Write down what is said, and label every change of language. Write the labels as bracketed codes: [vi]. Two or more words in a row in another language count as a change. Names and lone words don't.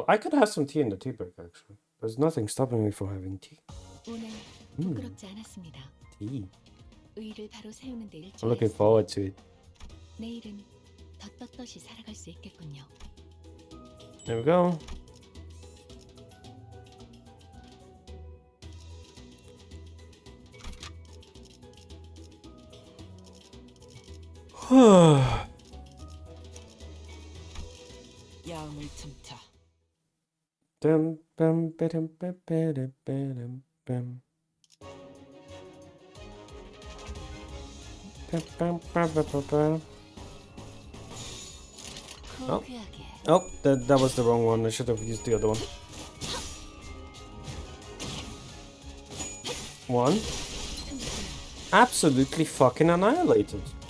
[en] I could have some tea in the tea break actually. There's nothing stopping me from having tea. Tea. I'm looking forward to it. There we go. [ko] 야음을 틈타. Dum bum ba-dum ba-ba-dum ba-dum bum. [en] Oh, oh, that was the wrong one. I should have used the other one. One. Absolutely fucking annihilated.